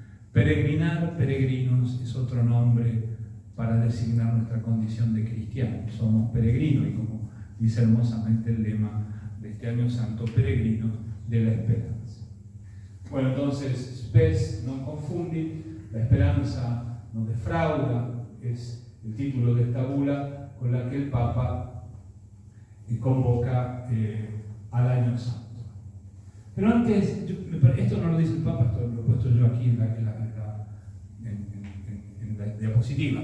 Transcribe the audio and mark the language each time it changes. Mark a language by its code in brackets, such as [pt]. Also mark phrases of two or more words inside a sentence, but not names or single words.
[es] Peregrinar, peregrinos, es otro nombre para designar nuestra condición de cristianos. Somos peregrinos y, como dice hermosamente el lema de este año santo, peregrinos de la esperanza. Bueno, entonces, [la] spes non confundit, [es] la esperanza no defrauda, es el título de esta bula con la que el Papa convoca al año santo. Pero antes, esto no lo dice el Papa, esto lo he puesto yo aquí en la diapositiva.